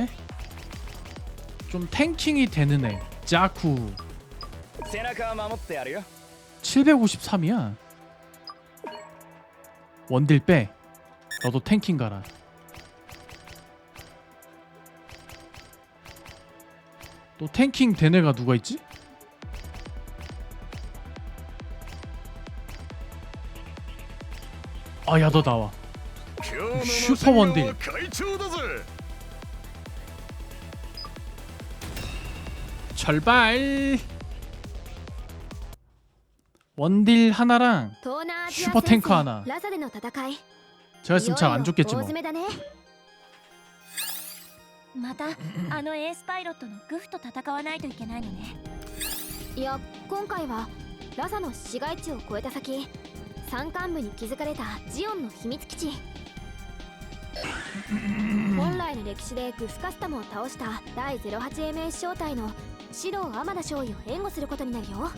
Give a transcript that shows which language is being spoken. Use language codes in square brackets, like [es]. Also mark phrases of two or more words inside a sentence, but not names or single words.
[ko] 좀 탱킹이 되는 애. 자쿠 [ja] 背中は守ってやるよ [ko] 753이야. 원딜 빼. 너도 탱킹 가라. 또 탱킹 된 애가 누가 있지? 야 너 나와. 슈퍼 원딜. 절발. 원딜 하나랑 슈퍼 탱커 하나. [ja] ラサでの戦い。 [ko] 제가 있으면 잘 안 죽겠지 뭐. [ja] 大詰めだね。またあのエースパイロットのグフと戦わないといけないのね。いや、今回はラサの市街地を越えた先、山間部に築かれたジオンの秘密基地。本来の歴史でグフカスタムを倒した第 08MS 小隊の指導天田少尉を援護することになるよ。